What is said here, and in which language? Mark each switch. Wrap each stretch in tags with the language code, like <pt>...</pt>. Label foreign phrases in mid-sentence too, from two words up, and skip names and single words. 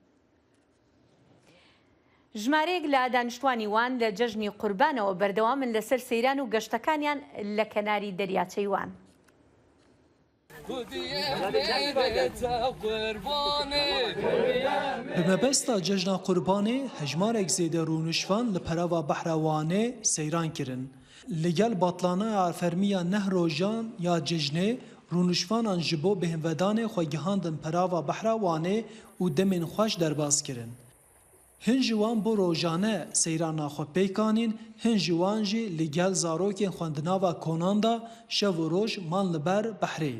<ckb>ژمارەیەک لە دانیشتوانی وان لە جەژنی قوربانەوە بەردەوامن لەسەر سەیران و گەشتەکانیان لە کەناری دەریاچەی وان.</ckb> <ku>بمەبەستا جەژنا قوربانê hejmarek zêde rûnişvan li perava behra Wanê seyran kirin. Li gel batlana fermiya neh rojan ya cejnê rûnişvanan ji bo bêhvedanê xwe gihandin perava behra Wanê û demên xweş derbas kirin. Hin ji wan bo rojane seyrana xwe pêkanîn, hin ji wan jî li gel zarokên xwendinava konan da şev û roj man li ber behrê.</ku>